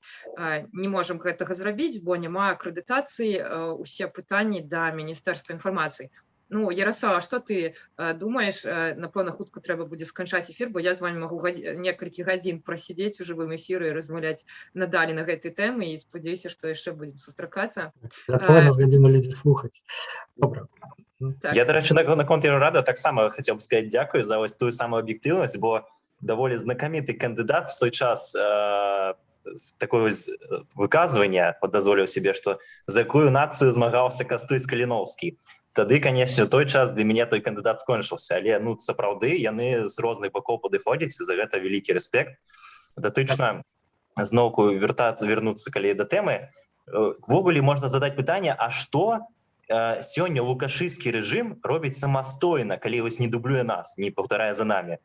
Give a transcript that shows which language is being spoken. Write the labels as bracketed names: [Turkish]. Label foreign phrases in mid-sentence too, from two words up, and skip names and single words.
[Belarusian] Не можам гэтага зрабіць, бо няма акрэдытацыі, усе пытанні да Міністэрства інфармацыі. Ну, Ярослава, што ты думаеш? Напэўна, хутка трэба будзе сканчаць эфір, бо я з вами магу некалькі гадзін прасидзець у жывым эфіры і размаўляць надалей на гэтай тэмы, і спадзяюся, што яшчэ будзем сустракацца. Гатовы нас гадзіну людзі слухаць. Добра. Так. [Ukrainian] Я, до речі, наконт Євроради так само хотів би сказати дякую за ось ту саму об'єктивність, бо доволі знакомитий кандидат в свій час [Russian] такое выказывание дозволил себе, что за какую нацию [Ukrainian] змагался Кастусь Каліновський. [Belarusian] Тады, конечно, той час [Russian] для меня той кандидат скончился, [Belarusian] але, ну, сапраўды, яны з розных бокоў падыходзяць, і за гэта вялікі рэспект. Датычна зноўку вярнуцца, калі да тэмы, ввогуле можна задаць пытанне, а што сёння лукашысцкі рэжым робіць самастойна, калі вось не дублюе нас, не паўтарае за намі.